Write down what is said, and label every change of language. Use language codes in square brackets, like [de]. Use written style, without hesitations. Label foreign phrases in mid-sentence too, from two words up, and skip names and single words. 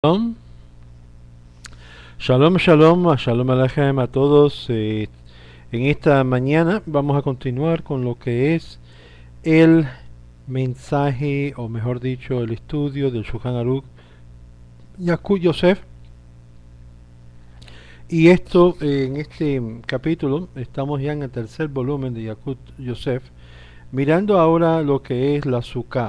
[he] שלום, שלום, שלום, שלום עליכם [es] a todos. En esta mañana vamos a continuar con lo que es el mensaje, o mejor dicho, el estudio del Shulchan Aruch Yakut Yosef. Y esto, en este capítulo, estamos ya en el tercer volumen de Yakut Yosef, mirando ahora lo que es la Sukkah.